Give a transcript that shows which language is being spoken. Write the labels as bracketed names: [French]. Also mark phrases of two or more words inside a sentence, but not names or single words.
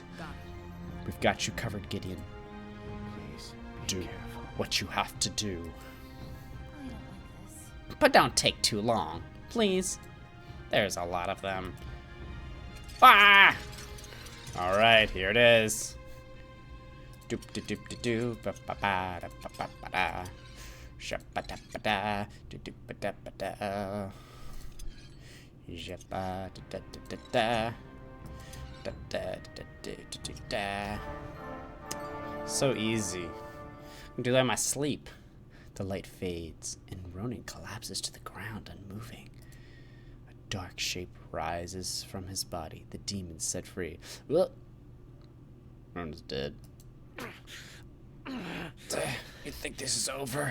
[English] We've got you covered, Gideon. Please, be Do careful. what you have to do. I don't like this. But don't take too long, please. There's a lot of them. Ah! Alright, here it is. Doop de doop de doo ba ba ba da ba ba ba da. Shabba da ba da do do ba da ba da. Jabba da da da da da. Da da da da da da. So easy. I can do that in my sleep. The light fades, and Ronan collapses to the ground, unmoving. A dark shape rises from his body, the demon set free. Well, Ronan's dead. You think this is over?